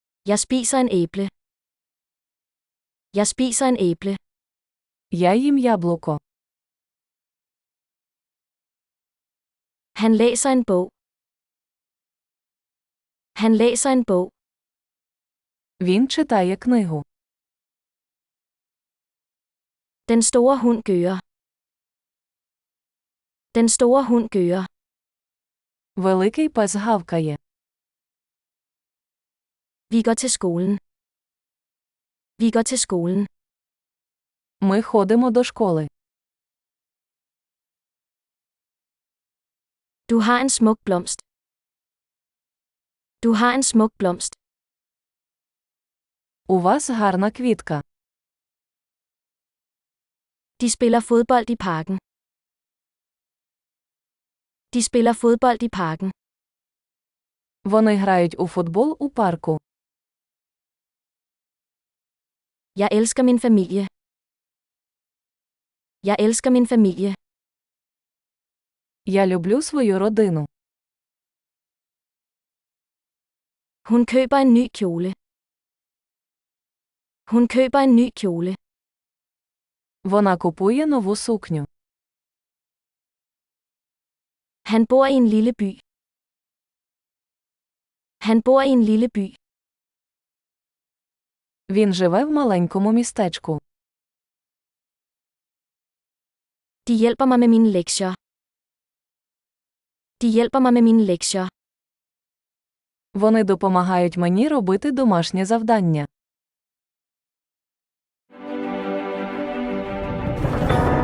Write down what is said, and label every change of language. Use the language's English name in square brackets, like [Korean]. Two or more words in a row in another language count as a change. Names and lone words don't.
[Danish] Jeg spiser en æble. Jeg spiser en æble. [Ukrainian] Я їм яблуко. [Danish] Han læser en bog. Han læser en bog. [Ukrainian] Він читає книгу. [Danish] Den store hund gører. Den store hund gører. [Ukrainian] Великий пес гавкає. [Danish] Vi går til skolen. Vi går til skolen. [Ukrainian] Ми ходимо до школи. [Danish] Du har en smuk blomst. Du har en smuk blomst. [Ukrainian] У вас гарна квітка. [Danish] De spiller fodbold i parken. De spiller fodbold i parken. [Ukrainian] Вони грають у футбол у парку. [Danish] Jeg elsker min familie. Jeg elsker min familie. [Ukrainian] Я люблю свою родину. [Danish] Hun køber en ny kjole. Hun køber en ny kjole. [Ukrainian] Вона купує нову сукню. [Danish] Han bor i en lille by. Han bor i en lille by. [Ukrainian] Він живе в маленькому містечку. [Danish] De hjælper mig med mine lektier. De hjælper mig med mine lektier. [Ukrainian] Вони допомагають мені робити домашнє завдання.